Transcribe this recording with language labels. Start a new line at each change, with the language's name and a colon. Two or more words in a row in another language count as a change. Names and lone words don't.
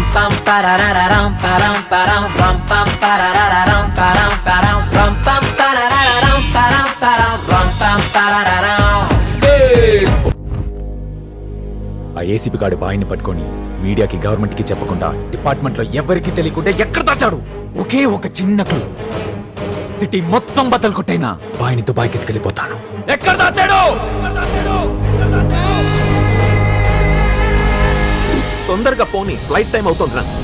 Telugu: pam parararam param param ram pam parararam param param ram pam parararam param param ram pam parararam. ఆ ఏసీపీ గాడి బాయిని పట్టుకొని మీడియాకి గవర్నమెంట్ కి చెప్పకుండా డిపార్ట్మెంట్ లో ఎవరికి తెలియకుండా ఎక్కడ దాచాడు? ఒకే ఒక చిన్న క్లూ. సిటీ మొత్తం బద్దలు కొట్టైనా బాయిని దుబాయ్కి ఎత్తుకెళ్ళిపోతాను. ఎక్కడ దాచాడు? తొందరగా పోనీ,
English: flight time
Telugu: అవుతుందిరా.